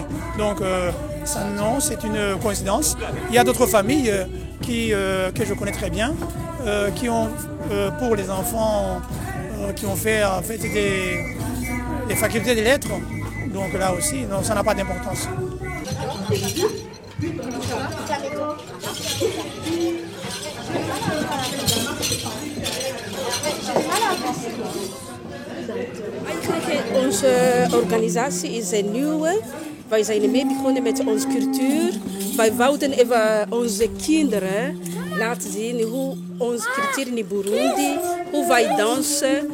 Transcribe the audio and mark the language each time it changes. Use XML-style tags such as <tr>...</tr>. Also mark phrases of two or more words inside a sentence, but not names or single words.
<fr>Donc ça, non, c'est une coïncidence. Il y a d'autres familles que je connais très bien, qui ont pour les enfants qui ont fait en fait des facultés des lettres. Donc là aussi, non, ça n'a pas d'importance.</fr> <nl>Eigenlijk onze organisatie is een nieuwe. Wij zijn mee begonnen met onze cultuur. Wij wouden even onze kinderen laten zien hoe onze cultuur in Burundi, hoe wij dansen.</nl>